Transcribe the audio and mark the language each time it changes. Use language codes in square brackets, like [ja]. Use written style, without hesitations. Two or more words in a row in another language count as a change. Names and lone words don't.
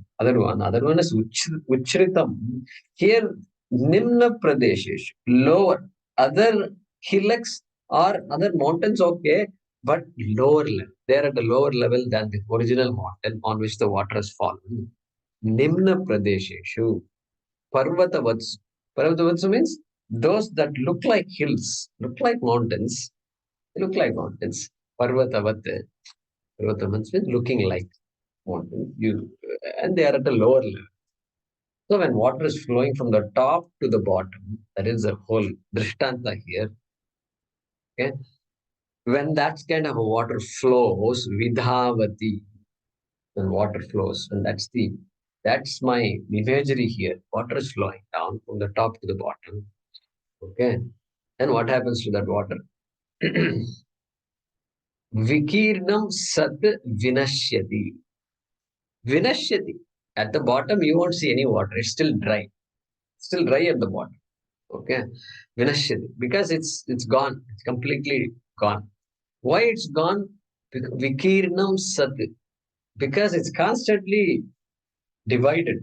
[en] Other one is Uchritam. Here, [sa] Nimna Pradeshesh, [en] lower. Other hillocks or other mountains, okay, but lower level. They are at a lower level than the original mountain on which the water has fallen. [sa] Nimna Pradesheshu. Parvatavats. [en] Parvatavats means those that look like hills, look like mountains. They look like mountains. Parvatavat. Parvatavats means looking like mountains. And they are at a lower level. So when water is flowing from the top to the bottom, that is the whole drishtanta here. Okay. When that kind of water flows, vidhavati, when water flows, and that's my imagery here. Water is flowing down from the top to the bottom. Okay. Then what happens to that water? [sa] Vikirnam sat vinashyati. Vinashyati. [en] At the bottom, you won't see any water. It's still dry. Still dry at the bottom. Okay. Vinashyati. Because it's gone. It's completely gone. Why it's gone? [sa] Vikirnam sat. [en] Because it's constantly divided.